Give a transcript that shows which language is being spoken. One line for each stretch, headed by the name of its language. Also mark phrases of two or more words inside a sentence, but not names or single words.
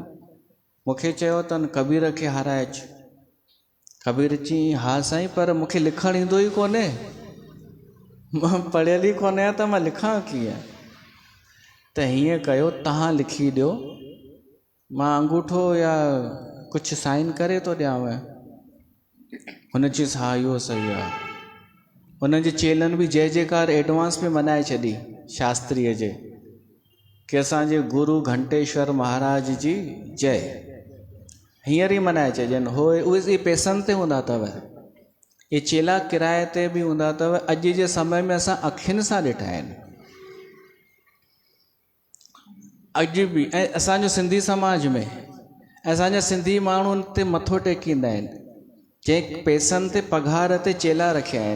Sindhi: मूंखे चयो अथनि कबीर खे हाराए अचु। कबीर चई हा साईं, पर मूंखे लिखणु ईंदो ई कोन्हे, मां पढ़ियल ई कोन आहियां, त मां लिखां कीअं। त हीअं कयो, तव्हां लिखी ॾियो, मां अंगूठो या कुझु साइन करे थो ॾियांव। हुन चयसि हा इहो सही आहे। हुन जे चेलनि बि जय जयकार एडवांस में मनाए छॾी शास्त्रीअ जे, कि असांजे गुरु घंटेश्वर महाराज जी जय, हींअर ई मनाए छॾनि। उहे पैसनि ते हूंदा अथव, ये चेला किराए ते बि हूंदा अथव। अॼु जे समय में असां अखियुनि सां ॾिठा आहिनि, अॼु बि। ऐं असांजो सिंधी समाज में असांजा सिंधी माण्हू ते मथो टेकींदा आहिनि, जंहिं पैसनि ते पघार ते चेला रखिया आहिनि।